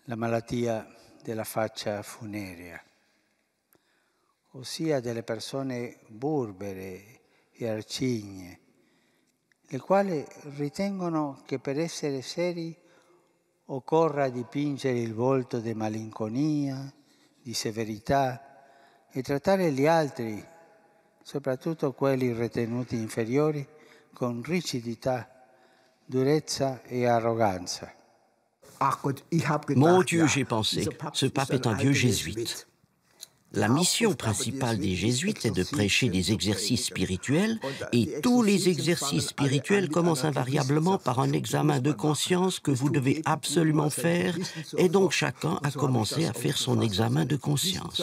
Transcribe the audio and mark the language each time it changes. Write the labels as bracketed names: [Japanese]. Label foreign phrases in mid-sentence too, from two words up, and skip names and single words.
[Italian] la malattia della faccia funerea, ossia delle persone burbere e arcigne, le quali ritengono che per essere seri occorra dipingere il volto di malinconia, di severità e trattare gli altri, soprattutto quelli ritenuti inferiori, con rigidità, durezza [French] et arrogance. Mon Dieu, j'ai pensé, ce pape est un vieux jésuite. La mission principale des jésuites est de prêcher des exercices spirituels, et tous les exercices spirituels commencent invariablement par un examen de conscience que vous devez absolument faire, et donc chacun a commencé à faire son examen de conscience.